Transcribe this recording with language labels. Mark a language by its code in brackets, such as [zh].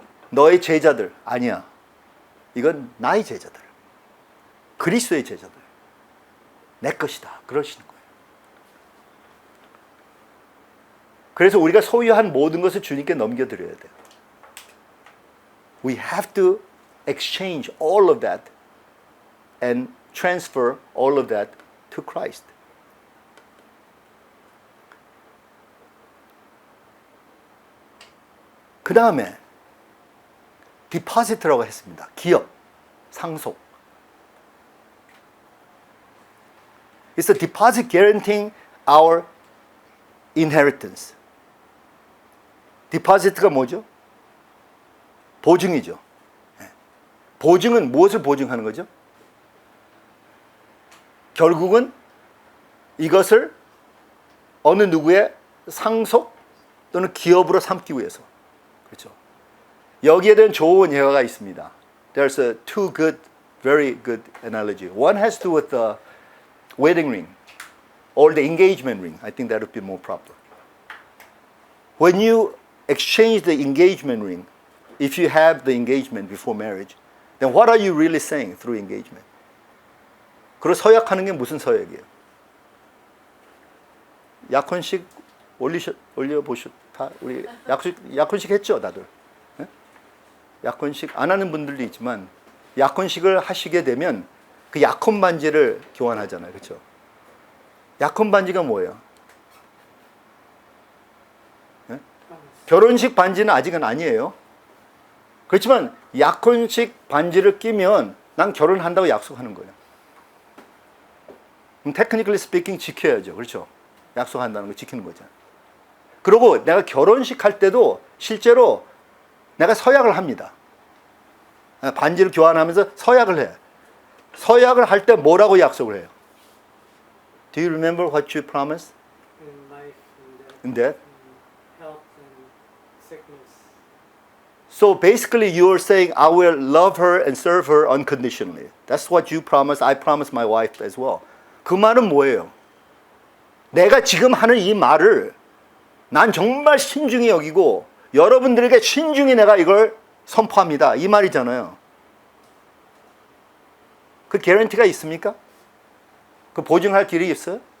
[ko] 너의 제자들, 아니야. 이건 나의 제자들. 그리스도의 제자들. 내 것이다. 그러시는 거예요. 그래서 우리가 소유한 모든 것을 주님께 넘겨드려야 돼요. [en] We have to exchange all of that and transfer all of that to Christ. [ko] 그 다음에 디파지트라고 했습니다. 기업, 상속. [en] It's a deposit guaranteeing our inheritance. [ko] deposit가 뭐죠? 보증이죠. 보증은 무엇을 보증하는 거죠? 결국은 이것을 어느 누구의 상속 또는 기업으로 삼기 위해서. 그렇죠. 여기에 대한 좋은 예화가 있습니다. [en] There's two good, very good analogy. One has to do with the wedding ring or the engagement ring. I think that would be more proper. When you exchange the engagement ring, if you have the engagement before marriage, then what are you really saying through engagement? [ko] 그리고 서약하는 게 무슨 서약이에요? 약혼식 올려보셨다? 우리 약혼식 했죠, 다들? 네? 약혼식 안 하는 분들도 있지만 약혼식을 하시게 되면 그 약혼 반지를 교환하잖아요, 그렇죠? 약혼 반지가 뭐예요? 네? 결혼식 반지는 아직은 아니에요. 그렇지만 약혼식 반지를 끼면 난 결혼한다고 약속하는 거예요. 그럼 [en] technically speaking [ko] 지켜야죠, 그렇죠? 약속한다는 거 지키는 거잖아요. 그리고 내가 결혼식 할 때도 실제로 내가 서약을 합니다. 반지를 교환하면서 서약을 해요. 서약을 할 때 뭐라고 약속을 해요? [en] Do you remember what you promised? In life, In death? in health and sickness. So basically you are saying I will love her and serve her unconditionally. That's what you promised. I promised my wife as well. [ko] 그 말은 뭐예요? 내가 지금 하는 이 말을 난 정말 신중히 여기고 여러분들에게 신중히 내가 이걸 선포합니다. 이 말이잖아요. 그 개런티가 있습니까? 그 보증할 길이 있어요?